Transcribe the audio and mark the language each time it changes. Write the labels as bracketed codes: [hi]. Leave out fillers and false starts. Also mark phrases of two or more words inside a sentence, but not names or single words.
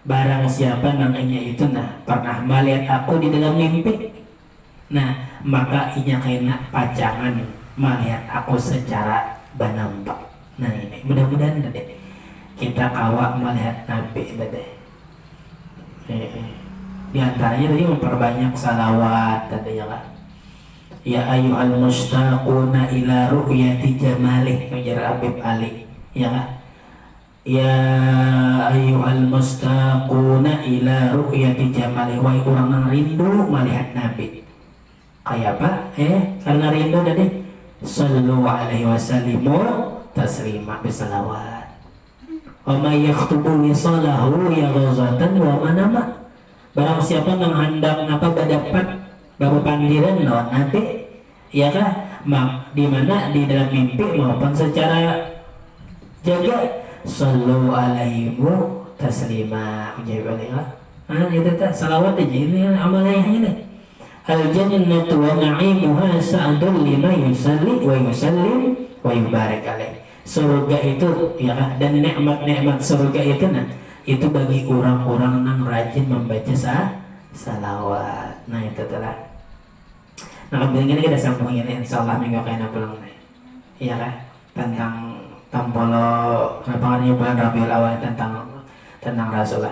[bjn] barang siapa namanya itu pernah melihat aku di dalam mimpi, maka inya kena pacangan melihat aku secara banampak. Ini mudah-mudahan deh kita kawa melihat Nabi deh. Di antaranya tadi memperbanyak salawat tadi ya kan. [ar] يا أيها المشتاقون إلى رؤية جماله, [bjn] ujar Habib Ali ya kan. [ar] يا أيها المشتاقون إلى رؤية جماله, [bjn] wahai orang yang rindu melihat Nabi. Kayak apa? Karena rindu tadi [ar] صلى الله عليه وسلموا تسليما [bjn] bisalawat. [ar] ومن يكتب وصاله يقظة ومناما. [bjn] Barang siapa yang hendak badapat baru pandiran lawan Nabi ya kah, di mana di dalam mimpi maupun secara jaga, [ar] صلوا عليه تسليما, [bjn] ujar balik itu tak salawat aja, ini amalnya ini. [ar] الجنة ونعيمها سعد لمن يصلي ويسلم ويبارك عليه. [bjn] Surga itu ya kan, dan nikmat-nikmat surga itu itu bagi orang-orang yang rajin membaca salawat. Itu telah. Kemudian kita sambung ini insyaallah minggu kena pulang iya kan, tentang tampolo pengajian bulan Rabiul Awal tentang Rasulullah.